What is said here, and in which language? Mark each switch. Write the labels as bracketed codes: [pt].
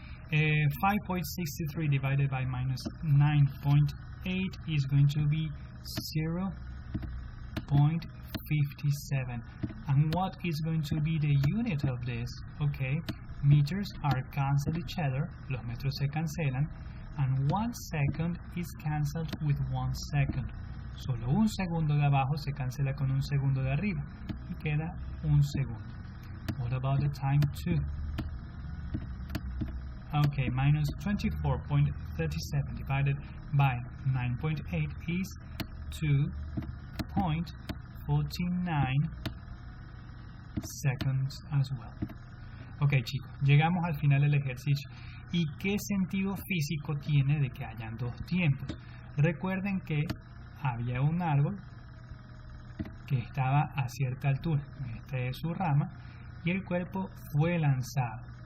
[en] 5.63 divided by minus 9.8 is going to be 0.57. And what is going to be the unit of this? Okay, meters are cancel each other, [es] los metros se cancelan, [en] and 1 second is cancelled with 1 second. [es] Solo un segundo de abajo se cancela con un segundo de arriba y queda un segundo. [en] What about the time 2? Okay, minus 24.37 divided by 9.8 is 2.49 seconds as well. [es] Ok, chicos, llegamos al final del ejercicio. ¿Y qué sentido físico tiene de que hayan dos tiempos? Recuerden que había un árbol que estaba a cierta altura, esta es su rama, y el cuerpo fue lanzado.